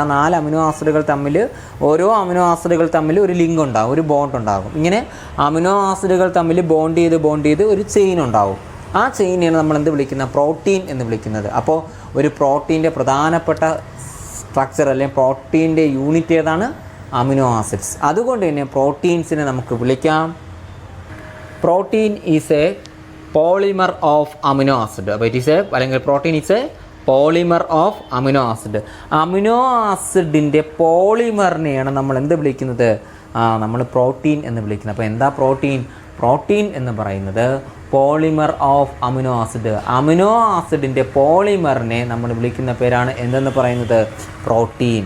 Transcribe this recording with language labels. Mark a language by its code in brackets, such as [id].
[ml] ആ 4 അമിനോ ആസിഡുകൾ തമ്മിൽ, ഓരോ അമിനോ ആസിഡുകൾ തമ്മിൽ ഒരു ലിങ്ക് ഉണ്ടാകും, ഒരു ബോണ്ട് ഉണ്ടാകും. ഇങ്ങനെ അമിനോ ആസിഡുകൾ തമ്മിൽ ബോണ്ട് ചെയ്ത് ഒരു ചെയിൻ ഉണ്ടാകും. ആ ചെയിനെയാണ് നമ്മൾ എന്ത് വിളിക്കുന്നത്? പ്രോട്ടീൻ എന്ന് വിളിക്കുന്നത്. അപ്പോൾ ഒരു പ്രോട്ടീൻ്റെ പ്രധാനപ്പെട്ട സ്ട്രക്ചർ അല്ലെങ്കിൽ പ്രോട്ടീൻ്റെ യൂണിറ്റ് ഏതാണ്? Amino acids. അതുകൊണ്ട് തന്നെ പ്രോട്ടീൻസിനെ നമുക്ക് വിളിക്കാം, [en] Protein is a polymer of amino acid. But it is a protein is a polymer of amino acid. [ml] Amino ആസിഡിൻ്റെ പോളിമറിനെയാണ് നമ്മൾ എന്ത് വിളിക്കുന്നത്? നമ്മൾ പ്രോട്ടീൻ എന്ന് വിളിക്കുന്നത്. അപ്പോൾ എന്താ പ്രോട്ടീൻ? പ്രോട്ടീൻ എന്ന് പറയുന്നത് polymer of amino acid. Amino ആസിഡിൻ്റെ പോളിമറിനെ നമ്മൾ വിളിക്കുന്ന പേരാണ് എന്തെന്ന് പറയുന്നത്? പ്രോട്ടീൻ.